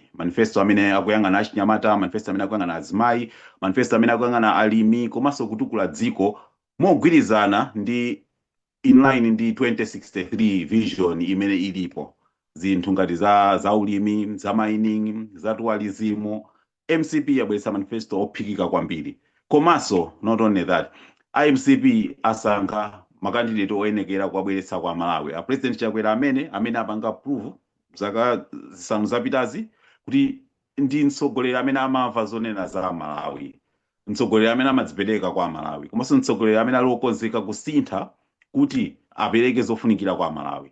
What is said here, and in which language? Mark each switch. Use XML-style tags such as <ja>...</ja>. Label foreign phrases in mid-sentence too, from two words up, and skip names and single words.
<ny>Manifesto amene akuyang'ana achinyamata, manifesto amene akuyang'ana azimayi, manifesto amene akuyang'ana alimi komanso kutukula dziko mogwirizana ndi inline ndi 2063 vision imene ilipo. Zinthu ngati za ulimi, za mining, za tourism. MCP yabweretsa manifesto ophikika kwambiri. Komanso</ny> <en>not only that,</en> <ny>MCP asankha makandidate oyenekera kuwabweretsa kwa Malawi. President Chakwera amene apanga approve zaka zisanu zapitazi kuti ndi mtsogoleri amene amamva zonena za Malawi, mtsogoleri amene amadzipereka kwa Malawi, komanso mtsogoleri amene ali okonzeka kusintha kuti apereke zofunikira kwa Malawi.</ny>